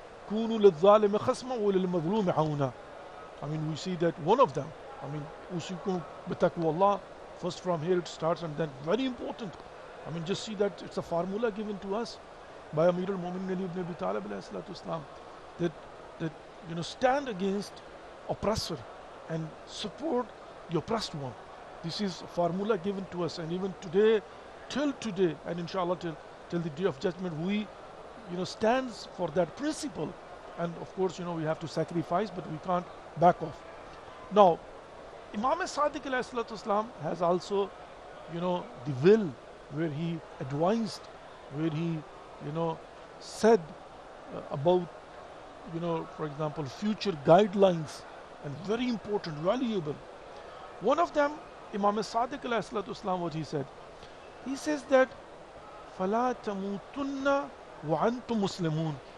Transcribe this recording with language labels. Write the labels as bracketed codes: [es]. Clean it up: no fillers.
[ar] كونوا للظالم خصما وللمظلوم عونا. [en] I mean, we see that one of them, I mean, usikum bitaqwallah, first from here it starts, and then very important. I mean, just see that it's a formula given to us by Amir al-Mu'minin Ali ibn Abi Talib alayhi salatu wasalam, that stand against oppressor and support the oppressed one. This is a formula given to us, and even today, till today, and inshallah till the day of judgment, we stands for that principle. And of course, we have to sacrifice, but we can't back off. Now, Imam Sadiq alayhi salatu wasalam has also, the will, where he advised, where he, said about, for example, future guidelines, and very important, valuable. One of them, Imam Sadiq alayhi salatu wasalam, what he said? He says that, [ar] فَلَا تَمُوتُنَّ وَأَنْتُمْ مُسْلِمُونَ.